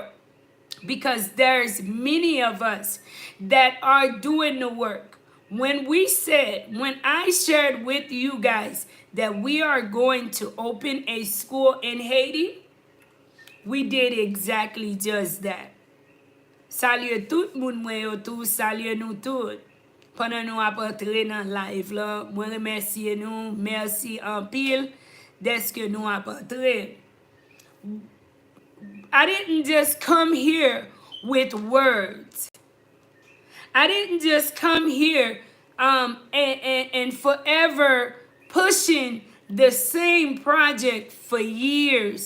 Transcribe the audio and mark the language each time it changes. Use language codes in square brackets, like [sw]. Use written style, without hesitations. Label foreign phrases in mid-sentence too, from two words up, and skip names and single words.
[en] Because there's many of us that are doing the work. When I shared with you guys that we are going to open a school in Haiti, we did exactly just that. [ht] Salye tout moun mwen yo tou, salye nou tout. Pendant nou ap entre nan live la, mwen remerciye nou, merci en pile deske nou ap entre. [en] I didn't just come here with words. I didn't just come here and forever pushing the same project for years,